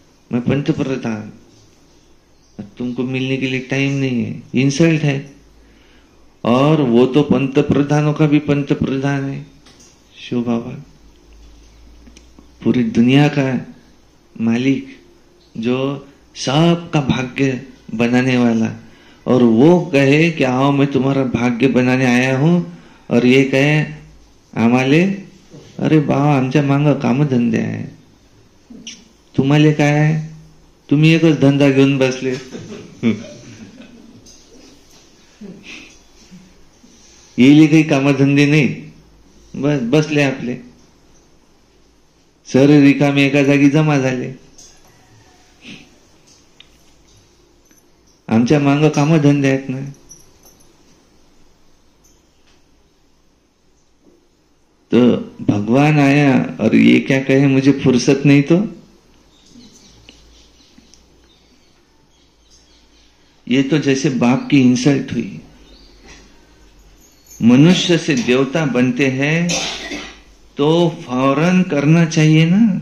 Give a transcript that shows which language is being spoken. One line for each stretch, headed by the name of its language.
Hindi: मैं पंत प्रधान, तुमको मिलने के लिए टाइम नहीं है। इंसल्ट है। और वो तो पंत प्रधानों का भी पंत प्रधान है, शिव बाबा, पूरी दुनिया का मालिक, जो सबका भाग्य बनाने वाला। और वो कहे कि आओ मैं तुम्हारा भाग्य बनाने आया हूं, और ये कहे
Marathi: आम्हाले अरे बाबा आमच्या मांग काम धंदे आहे, तुम्हाला काय आहे? तुम्ही एकच धंदा घेऊन बसले। येले काही कामधंदे नाही, बस बसले आपले सर रिकामे एका जागी जमा झाले। आमच्या मांग कामधंदे आहेत ना।
Hindi: तो भगवान आया और ये क्या कहे मुझे फुर्सत नहीं, तो ये तो जैसे बाप की इंसल्ट हुई। मनुष्य से देवता बनते हैं तो फौरन करना चाहिए ना।